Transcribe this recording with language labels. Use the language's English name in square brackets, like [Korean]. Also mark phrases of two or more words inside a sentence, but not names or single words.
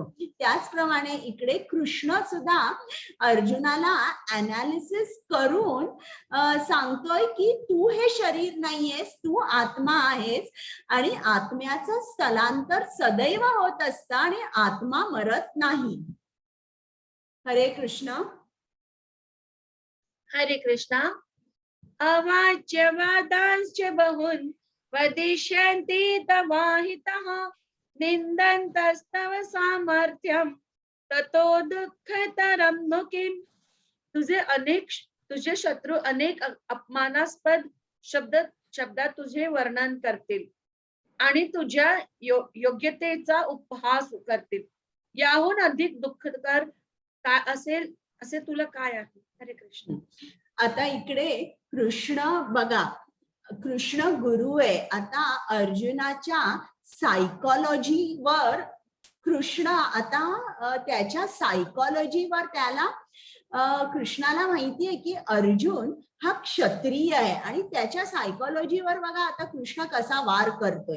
[Marathi] त्याचप्रमाणे इकडे कृष्ण सुद्धा अर्जुनाला अनालिसिस करून सांगतोय की तू हे शरीर नाहीयेस, तू आत्मा आहेस आणि आत्म्याचं स्थलांतर सदैव होत असतं आणि आत्मा मरत नाही. हरे कृष्ण. हरे कृष्ण. [Sanskrit] अवाच्य वादांश्च बहुन् वदिष्यन्ति तवाहितः निन्दन्तस्तव सामर्थ्यं ततो दुःखतरं नु किम्. [Marathi] तुझे शत्रू अनेक अपमानास्पद शब्दात तुझे वर्णन करतील आणि तुझ्या योग्यतेचा उपहास करतील. याहून अधिक दुःखकर काय असेल असे तुला काय आहे? हरे कृष्ण. आता इकडे कृष्ण बघा, कृष्ण गुरु आहे. आता अर्जुनाच्या सायकोलॉजीवर कृष्ण आता त्याच्या सायकोलॉजीवर त्याला कृष्णाला माहितीये की अर्जुन हा क्षत्रिय आहे आणि त्याच्या सायकोलॉजीवर बघा आता कृष्ण कसा वार करतोय.